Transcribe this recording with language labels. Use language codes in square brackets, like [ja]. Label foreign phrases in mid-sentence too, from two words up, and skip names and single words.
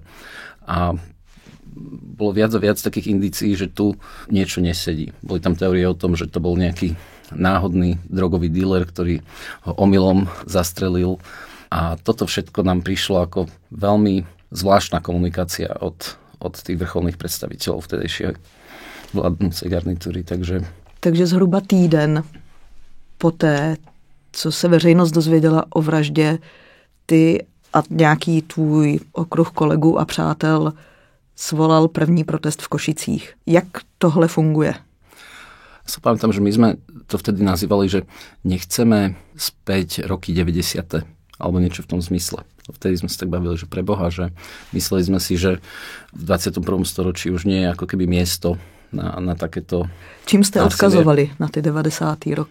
[sk] A bolo viac a viac takých indícií, že tu niečo nesedí. Boli tam teórie o tom, že to bol nejaký náhodný drogový díler, ktorý ho omylom zastrelil. A toto všetko nám prišlo ako veľmi zvláštna komunikácia od tých vrcholných predstaviteľov vtedejšej vládnúcej garnitúry. [cs] Takže zhruba týden poté, co se veřejnost dozvěděla o vraždě, ty a nějaký tvůj okruh kolegů a přátel svolal první protest v Košicích. Jak tohle funguje? [sk] Sa pamätám, že my sme to vtedy nazývali, že nechceme späť roky 90. alebo niečo v tom zmysle. Vtedy sme sa tak bavili, že pre Boha, že mysleli sme si, že v 21. storočí už nie je ako keby miesto na takéto... Čím ste odkazovali na tie 90.